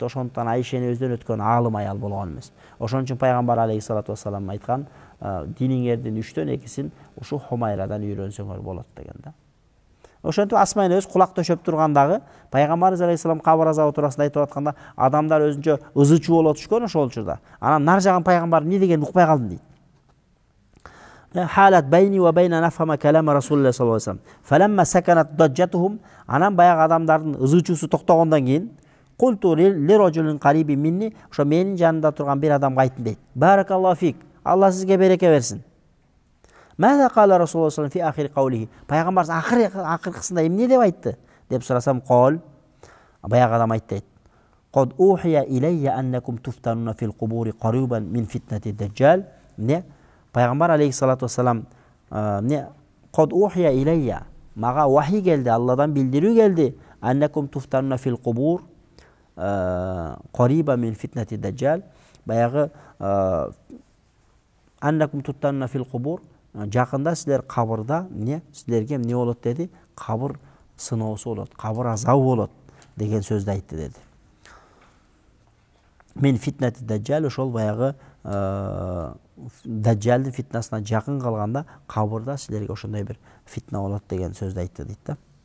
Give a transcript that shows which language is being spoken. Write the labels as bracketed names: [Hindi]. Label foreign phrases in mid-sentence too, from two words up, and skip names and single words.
[Kyrgyz] Ошондуктан Айша энебизден өткөн аалым аял болгон эмес. Ошон үчүн пайгамбар [Arabic] عليه الصلاة والسلام [Kyrgyz] айткан, диниңердин 3төн 2син ушу Хумайрадан үйрөнсөңөр болот деген да. Ошентип Асма энебиз кулак төшөп тургандагы пайгамбарыбыз алейхиссалам кабыр азабы туурасында айтып атканда, адамдар өзүнчө ызычуу боло түшкөн ошол учурда. Анан нар жагын пайгамбар эмне дегенин укпай калдым дейт. [Arabic] حالت بيني وبين أفهم كلام رسول الله صلى الله عليه وسلم. فلما سكنت ضجتهم, [Kyrgyz] анан баягы адамдардын ызычуусу токтогондон кийин, [Arabic] قلت لرجل قريب مني, [Kyrgyz] ошо менин жанымда турган бир адамга айттым дейт. [Arabic] بارك الله فيك, [Kyrgyz] Алла сизге береке берсин. [Arabic] ماذا قال رسول الله صلى الله عليه في آخر قوله. [Kyrgyz] Пайгамбарыбыз акыркысында эмне деп айтты? Деп сурасам, кол, баягы адам айтты дейт. [Arabic] قد أوحي إلي أنكم تفتنون في القبور قريبا من فتنة الدجال. Не? Пайгамбар عليه الصلاة والسلام قد أوحي إلي, [Kyrgyz] мага вахи келди, Алладан билдирүү келди. [Arabic] أنكم تفتنون في القبور قريبا من فتنة الدجال. Баягы أنكم تفتنون في القبور, [Kyrgyz] жакында силер кабырда силерге эмне болот деди? Кабыр сыноосу болот, кабыр азабы болот деген сөздү айтты деди. [Arabic] من فتنة الدجال, [Kyrgyz] ошол баягы даджалдын фитнасына жакын калганда кабырда силерге ошондой бир фитна болот деген сөздү айтты дейт да.